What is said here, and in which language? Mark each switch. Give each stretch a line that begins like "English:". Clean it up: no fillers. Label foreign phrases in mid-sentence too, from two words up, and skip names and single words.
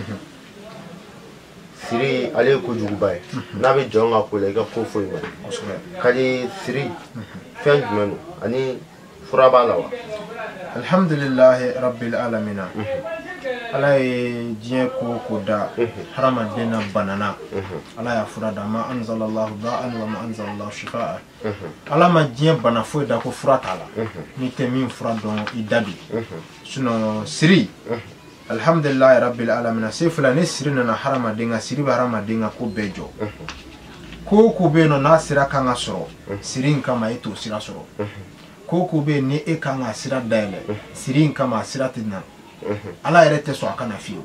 Bambara: siri ale ye kojuguba ye n'a bɛ jɔn ka ko la i ka ko foyi ma ka di siri fɛn jumɛn don ani fura b'a la wa
Arabic: الحمد لله رب العالمين
Bambara: ala ye diɲɛ ko ko da hadamaden na banana ala y'a fura da ma
Arabic: أنزل الله داء وما أنزل الله شفاء
Bambara: ala ma diɲɛ bana foyi da ko fura t'a la n'i tɛ min fura dɔn i da bi sinon siri
Arabic: الحمد لله رب العالمين
Bambara: se fila ni siri nana hadamaden ka siri bɛ hadamaden ka ko bɛɛ jɔ ko ko bɛ yen nɔ n'a sira kan ka sɔrɔ siri in kama e t'o sira sɔrɔ ko ko bɛ yen ni e kan ka sira dayɛlɛ siri in kama a sira tɛ na ala yɛrɛ tɛ sɔn a kana fiyewu